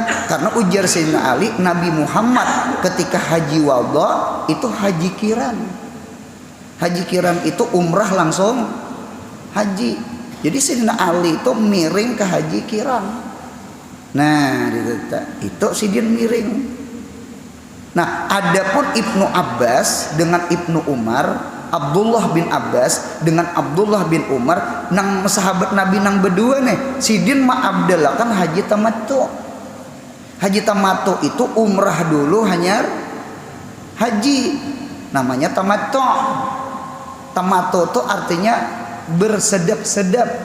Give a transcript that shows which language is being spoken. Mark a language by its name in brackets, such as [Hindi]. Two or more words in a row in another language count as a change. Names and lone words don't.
[Banjar] Karena ujar Sayyidina Ali, Nabi Muhammad ketika haji wada itu haji kiran. Haji kiran itu umrah langsung haji. Jadi Sayyidina Ali itu miring ke haji kiran. Nah, itu sidin miring. Nah, adapun Ibnu Abbas dengan Ibnu Umar, Abdullah bin Abbas dengan Abdullah bin Umar, nang sahabat Nabi nang berdua nih, sidin ma'abdalakan haji tamattu. Haji tamattu itu umrah dulu hanya haji, namanya tamattu. Tamattu itu artinya bersedap-sedap.